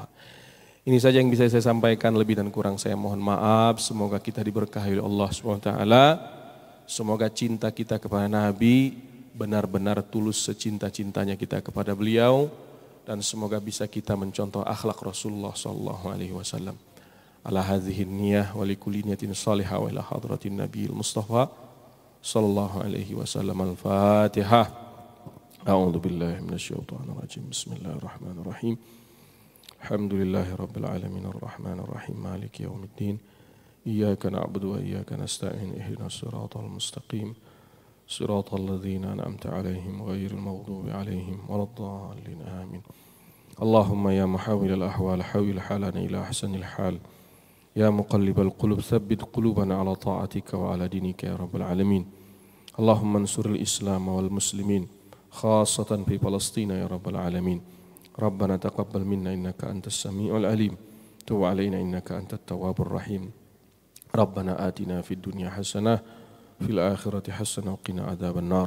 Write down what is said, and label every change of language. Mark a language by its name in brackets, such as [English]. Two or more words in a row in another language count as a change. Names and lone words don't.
[Indonesian] Ini saja yang bisa saya sampaikan, lebih dan kurang saya mohon maaf. Semoga kita diberkahi oleh Allah SWT. Semoga cinta kita kepada Nabi benar-benar tulus secinta-cintanya kita kepada beliau, dan semoga bisa kita mencontoh akhlak Rasulullah [Arabic] صلى الله عليه وسلم. على هذه النية ولكل نية صالحة وإلى حضرة النبي المصطفى صلى الله عليه وسلم. Al-Fatihah. أعوذ بالله من الشيطان الرجيم. بسم الله الرحمن الرحيم. الحمد لله رب العالمين الرحمن الرحيم مالك يوم الدين. إياك نعبد وإياك نستعين. اهدنا الصراط المستقيم. صراط الذين أنعمت عليهم غير المغضوب عليهم ولا الضالين. آمين. اللهم يا محول الأحوال حول حالنا إلى أحسن الحال. يا مقلب القلوب ثبت قلوبنا على طاعتك وعلى دينك يا رب العالمين. اللهم انصر الإسلام والمسلمين خاصة في فلسطين يا رب العالمين. ربنا تقبل منا إنك أنت السميع العليم. تب علينا إنك أنت التواب الرحيم. ربنا آتنا في الدنيا حسنة في الآخرة حسنة وقنا عذاب النار.